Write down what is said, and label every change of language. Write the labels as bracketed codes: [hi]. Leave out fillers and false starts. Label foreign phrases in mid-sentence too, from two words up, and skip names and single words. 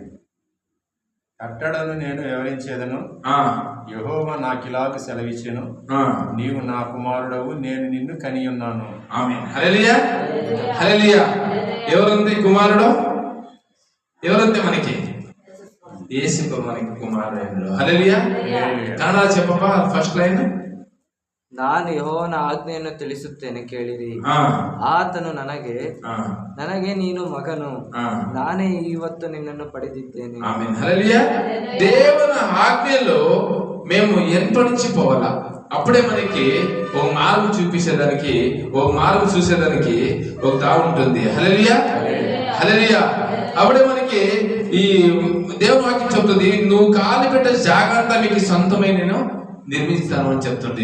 [te] కట్టడను నేను వివరించేదను, యెహోవా నాకిలాగ సెలవిచ్చెను, నీవు నా కుమారుడవు, నేను నిన్ను కని ఉన్నాను. ఆమేన్. హల్లెలూయా హల్లెలూయా. ఎవరుంది కుమారుడు? ఎవరుంది మనకి? యేసు మనకి కుమారుడు. హల్లెలూయా. కన్నడ చెప్పప్ప [en] first line. [kn] ನಾನು ಯೆಹೋವನ ಆಜ್ಞೆಯನ್ನು ತಿಳಿಸುತ್ತೇನೆ ಕೇಳಿರಿ. ಆತನು ನನಗೆ ನೀನು ಮಗನು, ನಾನೇ ಇವತ್ತು నిన్నను పడిదిದ್ದೇನೆ. [te] ఆమేన్. హల్లెలూయా. దేవుని ఆజ్ఞలో మేము ఎంపడించిపోవాలా, అప్పుడే మనకి ఒక మార్గం చూపించేదానికి, ఒక మార్గం చూసేదానికి ఒక దారి ఉంటుంది. హల్లెలూయా హల్లెలూయా. అప్పుడే మనకి ఈ దేవుని వాక్యం చెప్తుంది, నువ్వు కాలు పెట్టే జాగ్రత్త మీకు సొంతమైన నేను నిర్మిస్తాను అని చెప్తుంది.